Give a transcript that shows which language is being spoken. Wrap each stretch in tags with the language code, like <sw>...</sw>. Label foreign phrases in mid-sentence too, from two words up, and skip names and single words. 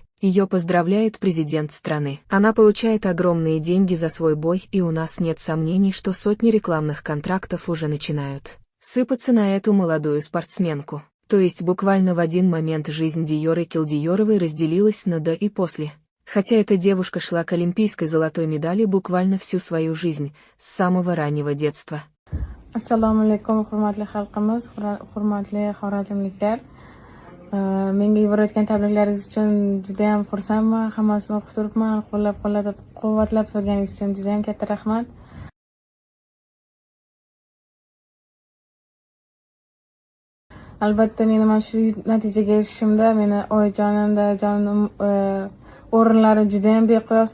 <ru>Ее поздравляет президент страны. Она получает огромные деньги за свой бой, и у нас нет сомнений, что сотни рекламных контрактов уже начинают сыпаться на эту молодую спортсменку. То есть буквально в один момент жизнь Диёры Килдиёровой разделилась на до и после. Хотя эта девушка шла к олимпийской золотой медали буквально всю свою жизнь, с самого раннего детства.</ru> <uz>Assalomu alaykum, hurmatli xalqimiz, hurmatli xorazmliklar. Menga yuborayotgan tabriklaringiz uchun juda ham xursandman. Hammasini o'qib turibman. Qo'llab-quvvatlab turganingiz uchun juda ham katta rahmat. Albatta, meni mana shu natijaga erishishimda meni oyijonim, dadajonim o'rinlari juda ham beqiyos.</uz>